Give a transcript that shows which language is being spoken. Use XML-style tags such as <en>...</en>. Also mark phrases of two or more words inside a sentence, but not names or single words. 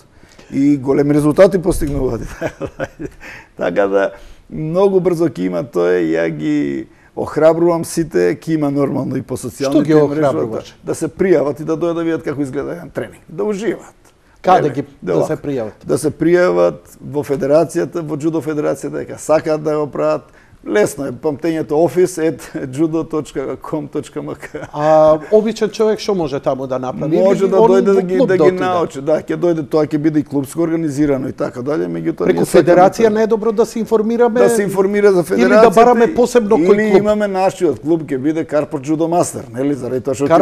<mk>И големи резултати постигнуваат. Така да, многу брзо ќе има тоа, ја ги охрабрувам сите, ќе има нормално и по социјалните мрежи. Што ги охрабруваш? Да се пријават и да дојдат да видат како изгледа еден тренинг, да уживаат. Каде ги да се пријават? Да се пријават во федерацијата, во џудо федерацијата, дека сакаат да го прават. Лесно е, памтењето office@judo.com.mk. А обичен човек што може таму да направи? Може да дојде да ги научи, да, ќе дојде, тоа ќе биде и клубско организирано и така дале, меѓутоа преку федерација не е добро да се информираме. Да се информира за федерацијата. Или да бараме посебно кој клуб. Или имаме нашиот клуб, ќе биде Карпош Judo Master, нели, заради тоа што ќе</mk>